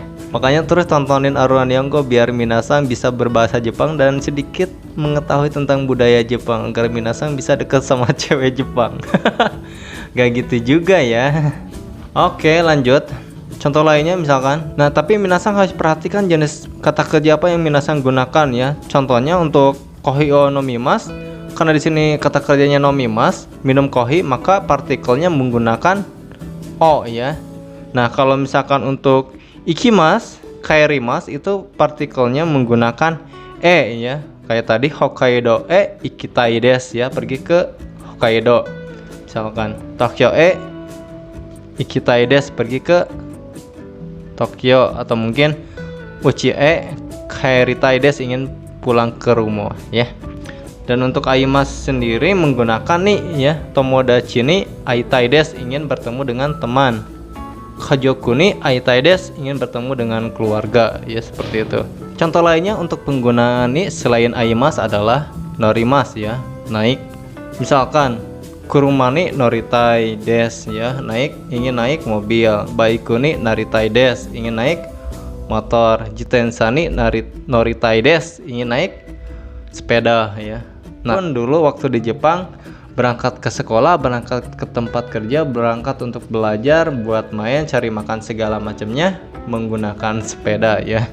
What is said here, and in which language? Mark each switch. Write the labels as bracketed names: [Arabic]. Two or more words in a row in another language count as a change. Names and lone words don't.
[Indonesian] Makanya terus tontonin Arura Nihongo biar minasan bisa berbahasa Jepang dan sedikit mengetahui tentang budaya Jepang agar minasan bisa dekat sama cewek Jepang. Gak gitu juga ya. Oke, lanjut. Contoh lainnya misalkan. Nah, tapi minasan harus perhatikan jenis kata kerja apa yang minasan gunakan ya. Contohnya untuk [Japanese] コーヒーを飲みます, [Indonesian] karena di sini kata kerjanya nomimasu, minum kohi, maka partikelnya menggunakan o ya. Nah, kalau misalkan untuk [Japanese] 行きます、帰ります [Indonesian] itu partikelnya menggunakan e ya. Kayak tadi [Japanese] 北海道へ行きたいです [Indonesian] ya, pergi ke Hokkaido. [Japanese] Misalkan 東京へ行きたいです, [Indonesian] pergi ke Tokyo, atau mungkin [Japanese] 家へ帰りたいです, [Indonesian] ingin pulang ke rumah ya. Dan untuk aimasu sendiri menggunakan ni ya, [Japanese] 友達に会いたいです, [Indonesian] ingin bertemu dengan teman. [Japanese] 家族に会いたいです, [Indonesian] ingin bertemu dengan keluarga ya, seperti itu. Contoh lainnya untuk penggunaan ni selain aimasu adalah norimasu ya, naik. Misalkan [Japanese] 車に乗りたいです [Indonesian] ya, naik, ingin naik mobil. [Japanese] バイクになりたいです, [Indonesian] ingin naik motor. [Japanese] 自転車に乗りたいです, [Indonesian] ingin naik sepeda ya. Nah, dulu waktu di Jepang berangkat ke sekolah, berangkat ke tempat kerja, berangkat untuk belajar, buat main, cari makan segala macamnya menggunakan sepeda ya.